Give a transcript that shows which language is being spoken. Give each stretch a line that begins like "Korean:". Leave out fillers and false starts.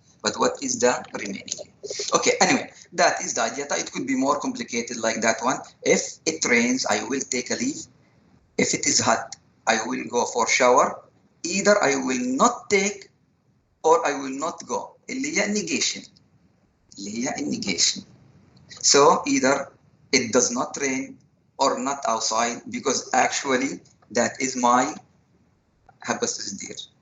English: But what is the remaining? Okay, anyway, that is the idea. It could be more complicated like that one. If it rains, I will take a leave. If it is hot, I will go for shower. Either I will not take or I will not go.
Arabic: اللي هي negation. اللي هي negation.
English: So either it does not rain or not outside, because actually that is my hypothesis there.